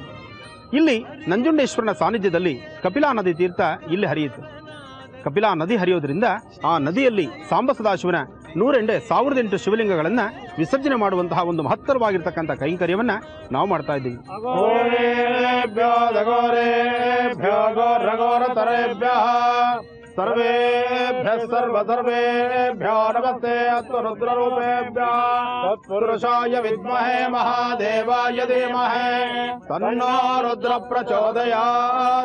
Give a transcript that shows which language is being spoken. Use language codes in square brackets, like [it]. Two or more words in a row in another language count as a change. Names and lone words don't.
[kn] ಇಲ್ಲಿ ನಂಜುಂಡೇಶ್ವರನ ಸಾನ್ನಿಧ್ಯದಲ್ಲಿ ಕಪಿಲಾ ನದಿ ತೀರ್ಥ ಇಲ್ಲಿ ಹರಿಯಿತು. ಕಪಿಲಾ ನದಿ ಹರಿಯೋದ್ರಿಂದ ಆ ನದಿಯಲ್ಲಿ ಸಾಂಬ ಸದಾಶಿವನ 1008 ಶಿವಲಿಂಗಗಳನ್ನು ವಿಸರ್ಜನೆ ಮಾಡುವಂತಹ ಒಂದು ಮಹತ್ತರವಾಗಿರ್ತಕ್ಕಂಥ ಕೈಂಕರ್ಯವನ್ನ ನಾವು ಮಾಡ್ತಾ ಇದ್ದೀವಿ. [sa] घोरेभ्यो दघोरेभ्यो घोरघोरतरेभ्यः सर्वेभ्यः सर्वसर्वेभ्यो नमस्ते अस्तु रुद्ररूपेभ्यः तत्पुरुषाय विद्महे महादेवाय धीमहि तन्नो रुद्र प्रचोदयात्।